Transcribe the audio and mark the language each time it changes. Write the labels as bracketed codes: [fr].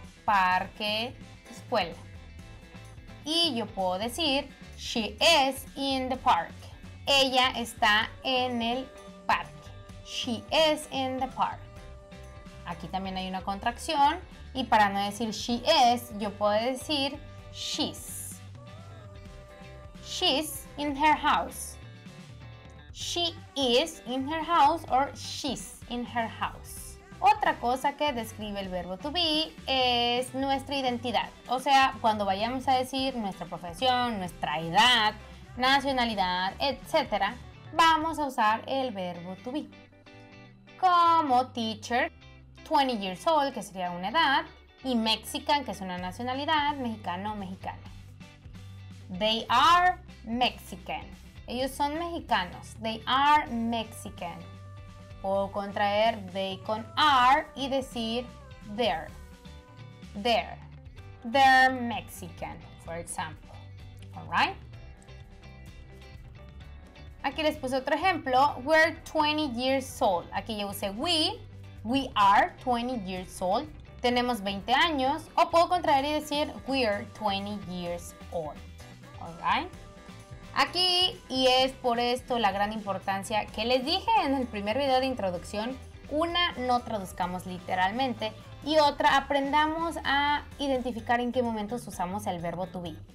[es] parque, escuela. Y yo puedo decir, [en] she is in the park. [es] Ella está en el parque. [en] She is in the park. [es] Aquí también hay una contracción. Y para no decir she is, yo puedo decir she's. [en] She's in her house. She is in her house or she's in her house. [es] Otra cosa que describe el verbo to be es nuestra identidad. O sea, cuando vayamos a decir nuestra profesión, nuestra edad, nacionalidad, etc., vamos a usar el verbo to be. Como teacher, 20 years old, que sería una edad, y Mexican, que es una nacionalidad, mexicano, mexicana. [en] They are Mexican. [es] Ellos son mexicanos. [en] They are Mexican. Puedo contraer they con are y decir they're. They're. They're Mexican, for example. Alright. [es] Aquí les puse otro ejemplo. [en] We're 20 years old. [es] Aquí yo usé [en] we. We are 20 years old. [es] Tenemos 20 años. O puedo contraer y decir [en] we're 20 years old. [es] Alright. Aquí, y es por esto la gran importancia que les dije en el primer video de introducción, una, no traduzcamos literalmente, y otra, aprendamos a identificar en qué momentos usamos el verbo to be.